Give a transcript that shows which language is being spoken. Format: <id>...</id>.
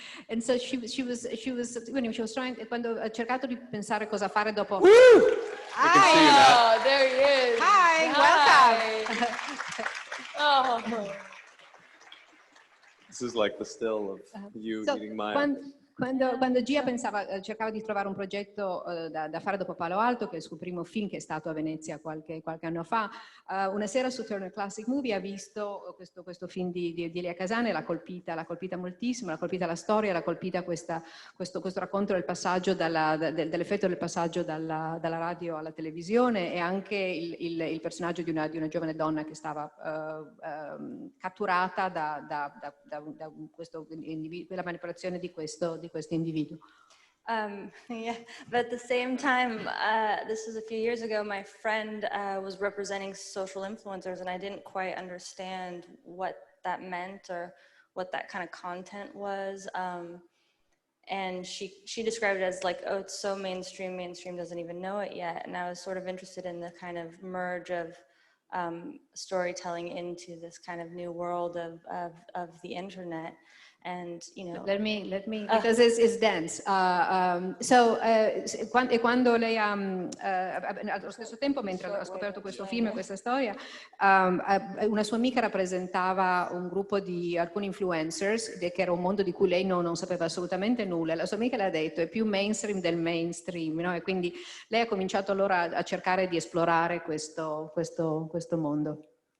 <en>And so she was when she was trying,</en> <it>quando ha cercato di pensare cosa fare dopo.</it> <en>Oh, there he is. Hi, welcome. Oh. This is like the still of you So, meeting Maya.</en> <it>quando Gia cercava di trovare un progetto da fare dopo Palo Alto, che è il suo primo film che è stato a Venezia qualche anno fa, una sera su Turner Classic Movie ha visto questo film di Elia Casane, l'ha colpita moltissimo, l'ha colpita la storia, l'ha colpita questo racconto del passaggio dell'effetto del passaggio dalla radio alla televisione, e anche il personaggio di una giovane donna che stava catturata da quella manipolazione di questo individuo.</it> <en>Yeah, but at the same time, this was a few years ago, my friend was representing social influencers, and I didn't quite understand what that meant or what that kind of content was. And she described it as like, oh, it's so mainstream doesn't even know it yet. And I was sort of interested in the kind of merge of storytelling into this kind of new world of the internet. And, you know, let me because it's dense.</en> <it>Quando lei allo stesso tempo, mentre ha scoperto questo film e questa storia, una sua amica rappresentava un gruppo di alcuni influencers, che era un mondo di cui lei non sapeva assolutamente nulla. La sua amica le ha detto è più mainstream del mainstream, no? E quindi lei ha cominciato allora a cercare di esplorare questo mondo.</it>